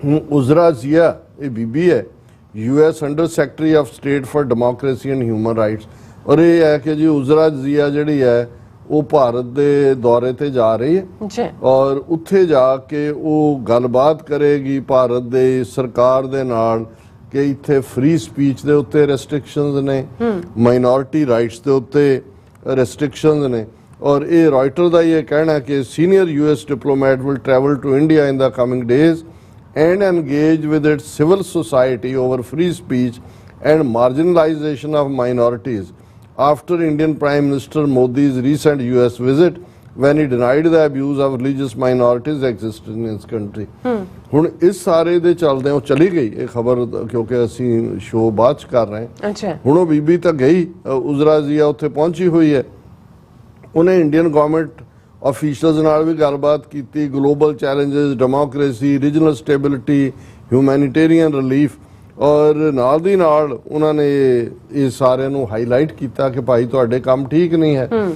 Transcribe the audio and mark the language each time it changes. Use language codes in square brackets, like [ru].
[pa] ਉਜ਼ਰਾ ਜ਼ਿਆ ਇਹ ਬੀਬੀ ਹੈ, US under secretary of state for democracy and human rights, ਔਰ ਇਹ ਹੈ ਕਿ ਜੀ ਉਜ਼ਰਾ ਜ਼ਿਆ ਜਿਹੜੀ ਹੈ ਉਹ ਭਾਰਤ ਦੇ ਦੌਰੇ ਤੇ ਜਾ ਰਹੀ ਹੈ ਔਰ ਉੱਥੇ ਜਾ ਕੇ ਉਹ ਗੱਲਬਾਤ ਕਰੇਗੀ ਭਾਰਤ ਦੇ ਸਰਕਾਰ ਦੇ ਨਾਲ ਕਿ ਇੱਥੇ ਫ੍ਰੀ ਸਪੀਚ ਦੇ ਉੱਤੇ ਰੈਸਟ੍ਰਿਕਸ਼ਨਸ ਨੇ, ਮਾਈਨੋਰਿਟੀ ਰਾਈਟਸ ਦੇ ਉੱਤੇ ਰੈਸਟ੍ਰਿਕਸ਼ਨਸ ਨੇ। ਔਰ ਇਹ ਰਾਇਟਰ ਦਾ ਇਹ ਕਹਿਣਾ ਕਿ [en] Senior US diplomat will travel to India in the coming days and engage with its civil society over free speech and marginalization of minorities after Indian Prime Minister Modi's recent US visit when he denied the abuse of religious minorities existed in his country. [pa] ਹੁਣ ਇਸ ਸਾਰੇ ਦੇ ਚੱਲਦੇ ਉਹ ਚਲੀ ਗਈ ਇਹ ਖਬਰ ਕਿਉਂਕਿ ਅਸੀਂ ਸ਼ੋਅ ਬਾਅਦ ਚ ਕਰ ਰਹੇ ਹਾਂ। ਹੁਣ ਉਹ ਬੀਬੀ ਤਾਂ ਗਈ, ਉਜ਼ਰਾ ਜ਼ਿਆ ਉੱਥੇ ਪਹੁੰਚੀ ਹੋਈ ਹੈ, ਉਹਨੇ ਇੰਡੀਅਨ ਗਵਰਨਮੈਂਟ ਆਫੀਸ਼ੀਅਲਸ ਨਾਲ ਵੀ ਗੱਲਬਾਤ ਕੀਤੀ, global challenges, democracy, regional stability, humanitarian relief, ਔਰ ਨਾਲ ਦੀ ਨਾਲ ਉਹਨਾਂ ਨੇ ਇਹ ਸਾਰਿਆਂ ਨੂੰ ਹਾਈਲਾਈਟ ਕੀਤਾ ਕਿ ਭਾਈ ਤੁਹਾਡੇ ਕੰਮ ਠੀਕ ਨਹੀਂ ਹੈ।